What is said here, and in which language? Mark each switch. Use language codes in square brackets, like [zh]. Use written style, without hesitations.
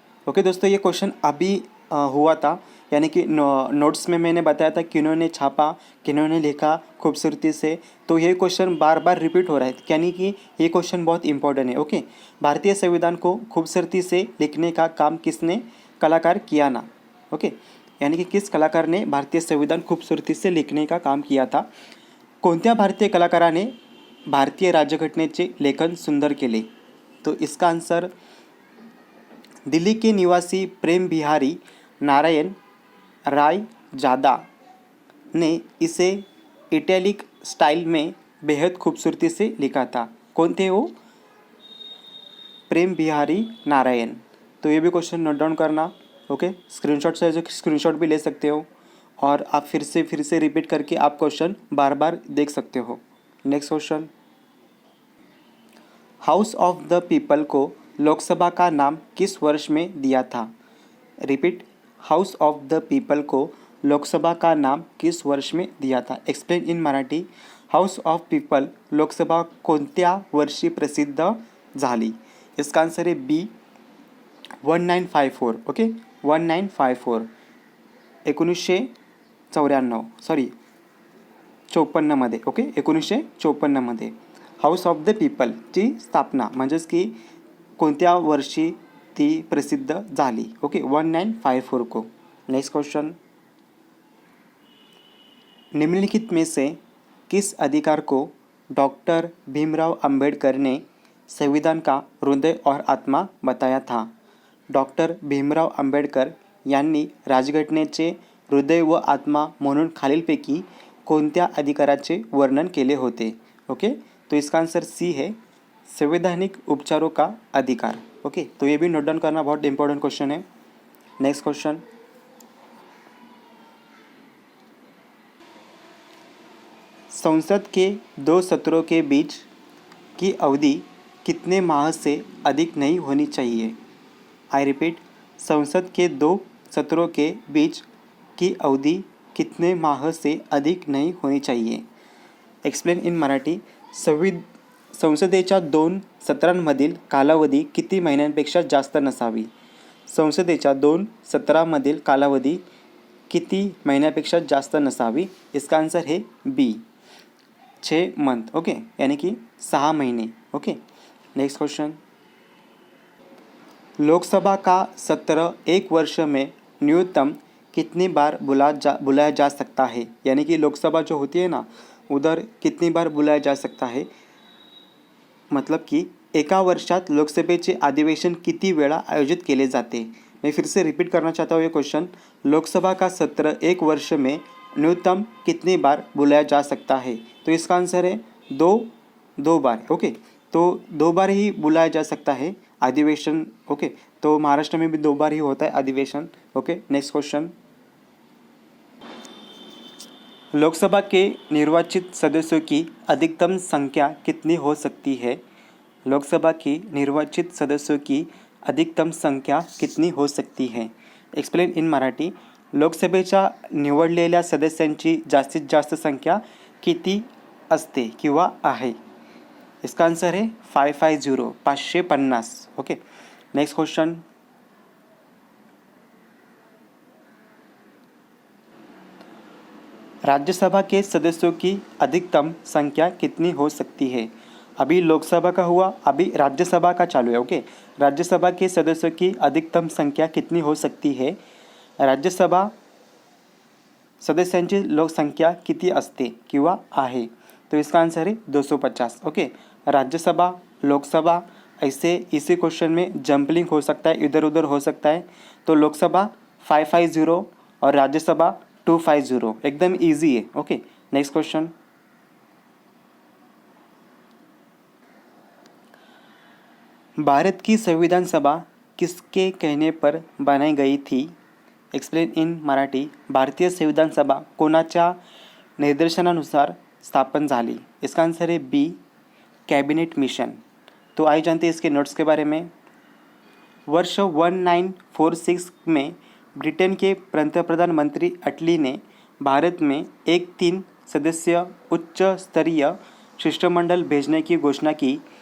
[hi] Okay दोस्तों, ये question अभी हुआ था, यानी कि नोट्स में मैंने बताया था किन्होंने छापा, किन्होंने लिखा खूबसूरती से। तो ये क्वेश्चन बार बार रिपीट हो रहा है, यानी कि ये क्वेश्चन बहुत इंपॉर्टेंट है। ओके, भारतीय संविधान को खूबसूरती से लिखने का काम किसने कलाकार किया ना? ओके, यानी कि किस कलाकार ने भारतीय संविधान खूबसूरती से लिखने का काम किया था? [mr] कोणत्या भारतीय कलाकाराने भारतीय राज्यघटनेचे लेखन सुंदर केले? [hi] तो इसका आंसर दिल्ली के निवासी प्रेम बिहारी नारायण राय जादा ने इसे इटैलिक स्टाइल में बेहद खूबसूरती से लिखा था। कौन थे वो? प्रेम बिहारी नारायण। तो ये भी क्वेश्चन नोट डाउन करना। ओके, स्क्रीनशॉट से जो स्क्रीनशॉट भी ले सकते हो और आप फिर से रिपीट करके आप क्वेश्चन बार बार देख सकते हो। Next question. House of the people को लोकसभा का नाम किस वर्ष में दिया था? Repeat, house of the people को लोकसभा का नाम किस वर्ष में दिया था? [en] Explain in Marathi. [mr] House of people Lok Sabha कोणत्या वर्षी प्रसिद्ध झाली? [hi] इसका आंसर है B, 1954। Okay, 1954, 1954, sorry 54मध्ये। [mr] Okay, 1954मध्ये house of the पीपलची स्थापना, म्हणजेच की कोणत्या वर्षी ती प्रसिद्ध झाली? [hi] ओके, 1954 को। Next question. निम्नलिखित में से किस अधिकार को डॉक्टर भीमराव अंबेडकर ने संविधान का हृदय और आत्मा बताया था? [mr] डॉक्टर भीमराव अंबेडकर यांनी राज्यघटनेचे हृदय व आत्मा म्हणून खालीलपैकी कोणत्या अधिकाराचे वर्णन केले होते? [hi] ओके, तो इसका आंसर सी है, संवैधानिक उपचारों का अधिकार। ओके, तो ये भी नोट डाउन करना, बहुत इंपॉर्टेंट क्वेश्चन है। Next question. संसद के 2 सत्रों के बीच की अवधि कितने माह से अधिक नहीं होनी चाहिए? आई रिपीट, संसद के 2 सत्रों के बीच की अवधि कितने माह से अधिक नहीं होनी चाहिए? [en] Explain in Marathi. [mr] संसदेच्या 2 सत्रांमधील कालावधी किती महिन्यांपेक्षा जास्त नसावी? संसदेच्या 2 सत्रांमधील कालावधी किती महिन्यापेक्षा जास्त नसावी? [hi] इसका आंसर है बी, 6 मंथ। ओके, यानी कि 6 महीने। Okay, next question. लोकसभा का सत्र एक वर्ष में न्यूनतम कितनी बार बुलाया जा सकता है? यानी कि लोकसभा जो होती है ना, उधर कितनी बार बुलाया जा सकता है? [mr] मतलब कि एका वर्षात लोकसभेचे अधिवेशन किती वेळा आयोजित केले जाते? [hi] मैं फिर से रिपीट करना चाहता हूँ ये क्वेश्चन। लोकसभा का सत्र एक वर्ष में न्यूनतम कितनी बार बुलाया जा सकता है? तो इसका आंसर है दो बार। ओके, तो 2 बार ही बुलाया जा सकता है अधिवेशन। ओके, तो महाराष्ट्र में भी 2 बार ही होता है अधिवेशन। Okay, next question. लोकसभा के निर्वाचित सदस्यों की अधिकतम संख्या कितनी हो सकती है? लोकसभा की निर्वाचित सदस्यों की अधिकतम संख्या कितनी हो सकती है? [en] Explain in Marathi. [mr] लोकसभेच्या निवडलेल्या सदस्यांची जास्तीत जास्त संख्या किती असते किंवा आहे? [hi] इसका आंसर है 550 550. ओके. Next question. राज्यसभा के सदस्यों की अधिकतम संख्या कितनी हो सकती है? अभी लोकसभा का हुआ, अभी राज्यसभा का चालू है. ओके. राज्यसभा के सदस्यों की अधिकतम संख्या कितनी हो सकती है? [mr] राज्यसभा सदस्यांची लोकसंख्या किती असते किंवा आहे? [hi] तो इसका आंसर है 250. ओके. राज्यसभा, लोकसभा, ऐसे इसी क्वेश्चन में जंपलिंग हो सकता है, इधर उधर हो सकता है. तो लोकसभा 550 और राज्यसभा 250. एकदम इजी है. ओके. Next question. भारत की संविधान सभा किसके कहने पर बनाई गई थी? [en] Explain in Marathi. [mr] भारतीय संविधान सभा कोणाच्या निर्देशनानुसार स्थापन झाली? [hi] इसका आंसर है बी, कैबिनेट मिशन. तो आइए जानते हैं इसके नोट्स के बारे में. वर्ष 1946 में ब्रिटेन के प्रधानमंत्री अटली ने भारत में एक 3 सदस्य उच्च स्तरीय शिष्टमंडल भेजने की घोषणा की.